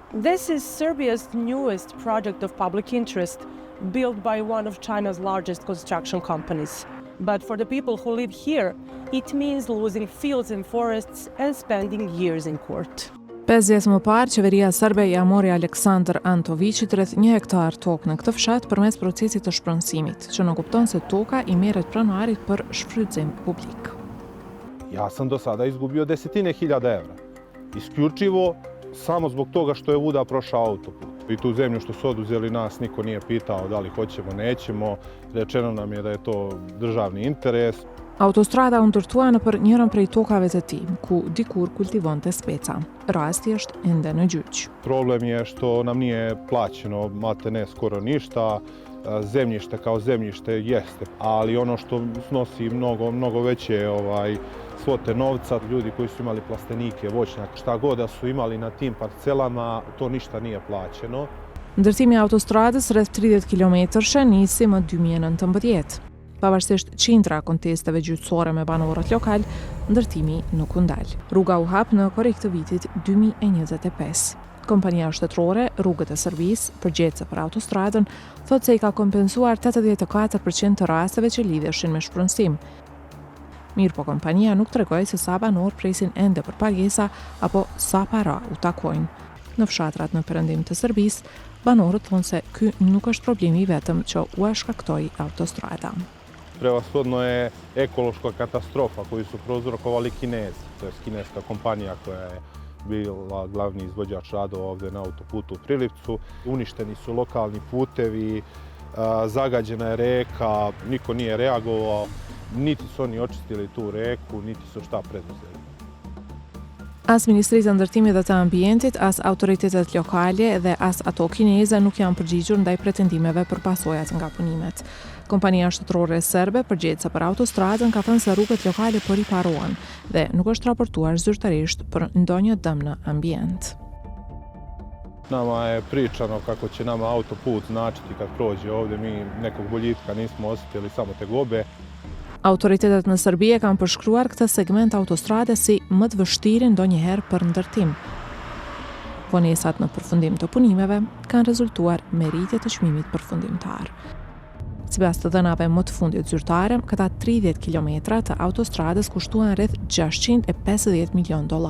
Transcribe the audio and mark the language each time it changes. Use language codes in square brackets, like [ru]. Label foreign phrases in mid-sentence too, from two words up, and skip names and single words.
[en] This is Serbia's newest project of public interest, built by one of China's largest construction companies. But for the people who live here, it means losing fields and forests and spending years in court. [sq] 5 vjet më parë, qeveria serbe ja mori Aleksandar Antovićit rreth 1 hektar tokë në këtë fshat përmes procesit të shpronësimit, që në kupton se toka I merret pronarit për shfrytëzim publik. [sr] Ja sam do sada izgubio desetine hiljada evra. Isključivo samo zbog toga što je vuda prošao autoput. I tu zemlju što su oduzeli nas niko nije pitao da li hoćemo, nećemo. Rečeno nam je da je to državni interes. [sq] Autostrada u ndërtuar nëpër njërin prej tokave të tij, ku dikur kultivonte speca. Rasti është ende në gjyq. [sr] Problem je što nam nije plaćeno maltene skoro ništa. Zemljište kao zemljište jeste, ali ono što snosi mnogo veće svote novca, ljudi koji su imali plastenike, voćnjake, šta god da su imali na tim parcelama, to ništa nije plaćeno. [sq] Ndërtimi I autostradës rreth 30 kilometrëshe nisi më 2019. Pavarësisht qindra kontesteve gjyqësore me banorët lokal, ndërtimi nuk u ndal. Rruga u hap në korrik të vitit 2025. Kompania shtetërore Rrugët e Serbisë, përgjegjëse për autostradën, thotë se I ka kompensuar 84% të rasteve që lidheshin me shpronësim. Mirë po kompania nuk tregoi se sa banor presin ende për pagesa apo sa para u takojnë. Në fshatrat në perëndim të Serbisë, banorët thonë se ky nuk është problemi vetëm që u shkaktoi autostrada. [sr] Prevashodno je ekološka katastrofa koju su prouzrokovali Kinezi, to je kineska kompanija koja je bila glavni izvođač radova ovdje na autoputu u Prilipcu. Uništeni su lokalni putevi, zagađena je reka, niko nije reagovao, niti su oni očistili tu reku, niti su šta preduzeli. [sq] As Ministrisë e Ndërtimit dhe të Ambientit, as autoritetet lokale dhe as ato kineze nuk janë përgjigjur ndaj pretendimeve për pasojat nga punimet. Kompania shtetërore serbe, përgjegjëse për autostradën, ka thënë se rrugët lokale po riparohen dhe nuk është raportuar zyrtarisht për ndonjë dëm në ambient. [sr] Nama je pričano kako će nama autoput značiti kad prođe ovdje, mi nekog boljitka nismo osjetili, samo tegobe. [sq] Autoritetet në Serbi kanë përshkruar këtë segment autostrade si më të vështirë ndonjëherë për ndërtim. Vonesat në përfundim të punimeve kanë rezultuar me rritje të çmimit përfundimtar. Sipas të dhënave më të fundit zyrtare, këta 30 kilometra të autostradës kushtuan rreth $650 milion.